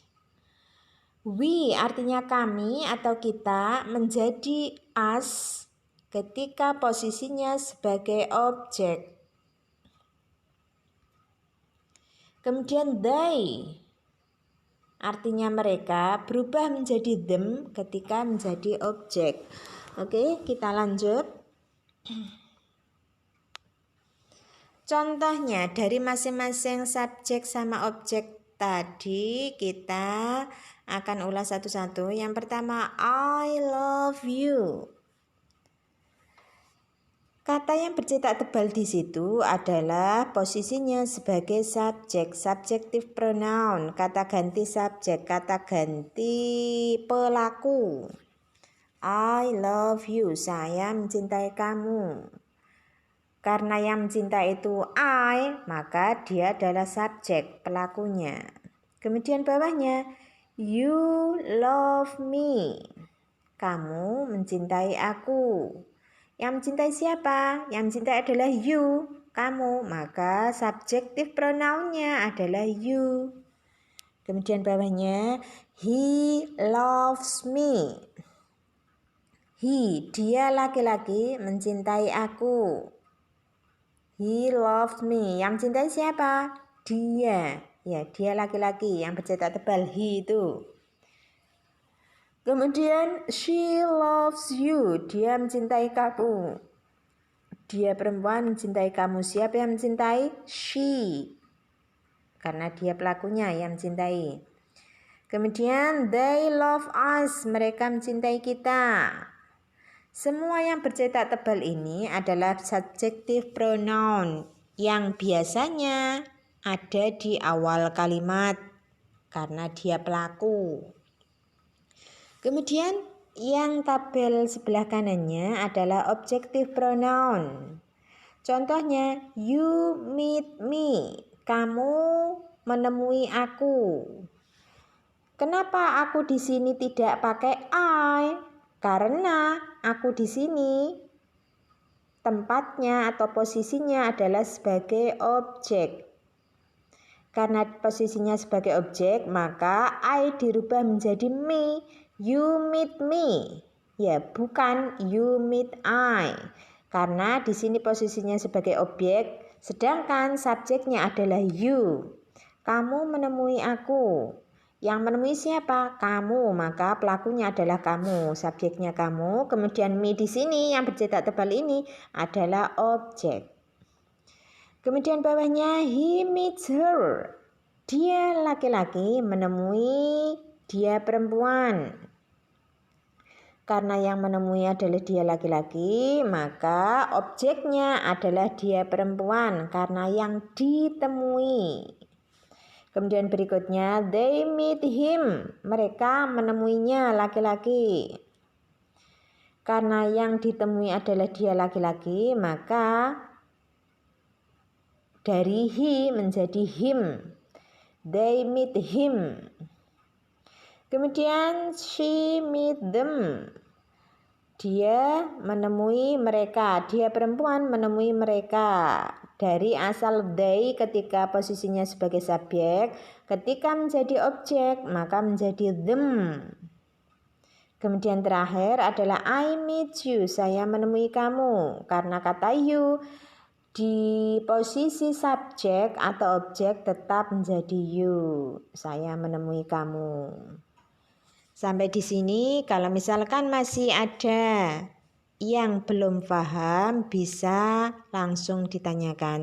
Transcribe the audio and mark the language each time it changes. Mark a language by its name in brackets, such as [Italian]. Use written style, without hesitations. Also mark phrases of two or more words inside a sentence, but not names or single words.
[English] We, [Indonesian] artinya kami atau kita, menjadi us ketika posisinya sebagai objek. Kemudian they. artinya mereka, berubah menjadi them ketika menjadi objek. Oke, kita lanjut. Contohnya dari masing-masing subjek sama objek tadi kita akan ulas satu-satu. Yang pertama, [English] I love you. [Indonesian] Kata yang bercetak tebal di situ adalah posisinya sebagai subjek, [English] subjective pronoun, [Indonesian] kata ganti subjek, kata ganti pelaku. [English] I love you, [Indonesian] saya mencintai kamu. Karena yang mencintai itu I, maka dia adalah subjek, pelakunya. Kemudian bawahnya, [English] you love me. [Indonesian] Kamu mencintai aku. Yang mencintai siapa? Yang mencintai adalah you, kamu. Maka subjektif pronounnya adalah you. Kemudian bawahnya, [English] he loves me. He, [Indonesian] dia laki-laki mencintai aku. [English] He loves me. [Indonesian] Yang mencintai siapa? Dia. Ya, dia laki-laki yang bercetak tebal he itu. [English] Kemudian she loves you. [Indonesian] Dia mencintai kamu. Dia perempuan mencintai kamu. Siapa yang mencintai? She. Karena dia pelakunya yang mencintai. [English] Kemudian they love us. [Indonesian] Mereka mencintai kita. Semua yang bercetak tebal ini adalah [English] subjective pronoun [Indonesian] yang biasanya ada di awal kalimat karena dia pelaku. Kemudian yang tabel sebelah kanannya adalah [English] objective pronoun. [Indonesian] Contohnya, [English] you meet me. [Indonesian] Kamu menemui aku. Kenapa aku di sini tidak pakai I? Karena aku di sini tempatnya atau posisinya adalah sebagai objek. Karena posisinya sebagai objek, maka I dirubah menjadi me. [English] You meet me. [Indonesian] Ya, bukan [English] you meet I. [Indonesian] Karena di sini posisinya sebagai objek, sedangkan subjeknya adalah you. Kamu menemui aku. Yang menemui siapa? Kamu, maka pelakunya adalah kamu, subjeknya kamu. Kemudian me di sini yang bercetak tebal ini adalah objek. Kemudian bawahnya [English] he meets her. [Indonesian] Dia laki-laki menemui dia perempuan. Karena yang menemui adalah dia laki-laki, maka objeknya adalah dia perempuan karena yang ditemui. Kemudian berikutnya, [English] they meet him. [Indonesian] Mereka menemuinya laki-laki. Karena yang ditemui adalah dia laki-laki, maka dari he menjadi him. [English] They meet him. Kemudian she meet them. [Indonesian] Dia menemui mereka. Dia perempuan menemui mereka. Dari asal they ketika posisinya sebagai subjek, ketika menjadi objek maka menjadi them. Kemudian terakhir adalah [English] I meet you, [Indonesian] saya menemui kamu. Karena kata you di posisi subjek atau objek tetap menjadi you, saya menemui kamu. Sampai di sini, kalau misalkan masih ada yang belum paham bisa langsung ditanyakan.